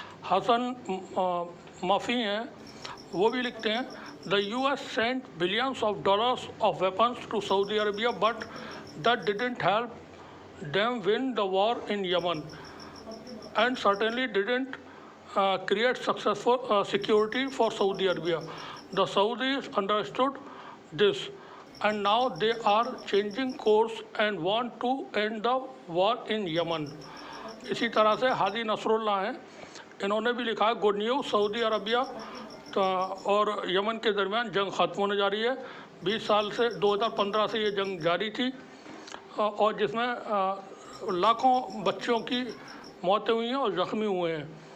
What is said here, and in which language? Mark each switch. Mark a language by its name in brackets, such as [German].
[English] Hasan Mafi हैं, [Hindi] वो भी लिखते हैं [English] The US sent billions of dollars of weapons to Saudi Arabia but that didn't help them win the war in Yemen and certainly didn't create successful security for Saudi Arabia. The Saudis understood this and now they are changing course and want to end the war in Yemen. [Hindi] इसी तरह से Hadi Nasrallah हैं, इन्होंने भी लिखा है [English] good news, [Hindi] Saudi Arabia और Yemen के दरमियान जंग ख़त्म होने जा रही है। 20 साल से 2015 से ये जंग जारी थी और जिसमें लाखों बच्चों की मौतें हुई हैं और ज़ख्मी हुए हैं।